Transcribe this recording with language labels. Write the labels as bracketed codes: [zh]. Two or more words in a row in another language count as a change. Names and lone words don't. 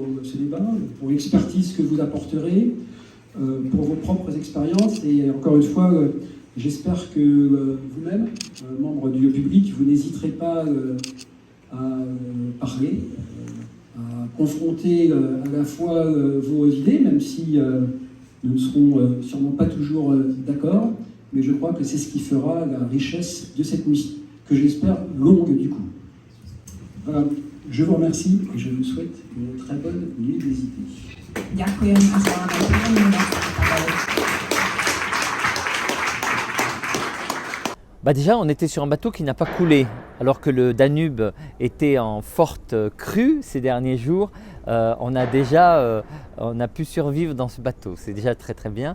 [fr] ce débat, pour l'expertise que vous apporterez, pour vos propres expériences, et encore une fois, j'espère que vous-même, membres du public, vous n'hésiterez pas à parler, à confronter à la fois vos idées, même si nous ne serons sûrement pas toujours d'accord, mais je crois que c'est ce qui fera la richesse de cette nuit, que j'espère longue du coup. Voilà, je vous remercie et je vous souhaite une très bonne nuit des idées. [sk] Ďakujem a želám aj príjemnú noc. [fr] Bah déjà, on était sur un bateau qui n'a pas coulé, alors que le Danube était en forte crue ces derniers jours. On a pu survivre dans ce bateau, c'est déjà très très bien.